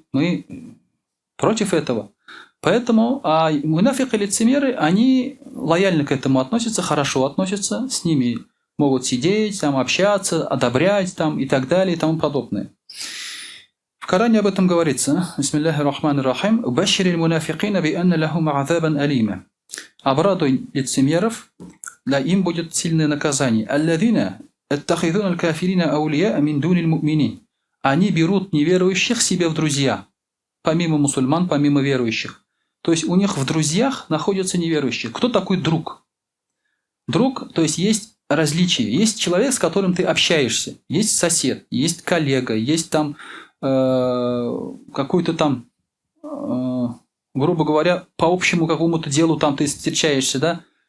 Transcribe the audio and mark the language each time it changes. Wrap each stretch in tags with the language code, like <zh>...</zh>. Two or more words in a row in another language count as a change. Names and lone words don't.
<ru>Мы против этого. Поэтому мунафик и лицемеры, они лояльно к этому относятся, хорошо относятся, с ними могут сидеть, там, общаться, одобрять там, и так далее и тому подобное. В Коране об этом говорится.</ru> <ar>بسم الله الرحمن الرحيم بشر المنافقين بأن لهم عذابا أليما».</ar> <ru>Обрадуй лицемеров, да им будет сильное наказание.</ru> <ar>«الذين يتخذون الكافرين أولياء من دون المؤمنين».</ar> <ru>Они берут неверующих себе в друзья, помимо мусульман, помимо верующих. То есть у них в друзьях находятся неверующие. Кто такой друг? Друг, то есть различия. Есть человек, с которым ты общаешься. Есть сосед, есть коллега, есть там какой-то там, грубо говоря, по общему какому-то делу там ты встречаешься, да?</ru>